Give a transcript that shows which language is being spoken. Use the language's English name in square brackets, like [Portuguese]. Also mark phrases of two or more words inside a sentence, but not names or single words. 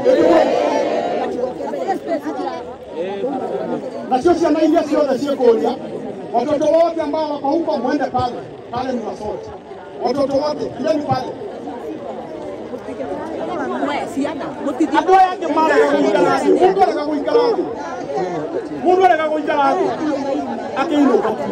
[Kikuyu] nacio ciana iria ciothe ciĩkũria [Swahili] watoto wote ambao wako huko mwende pale ni masote watoto wote kileni pale [Kikuyu] andũ aya angĩ marega gũikara thĩ mundu arega gũikara thĩ akĩinũka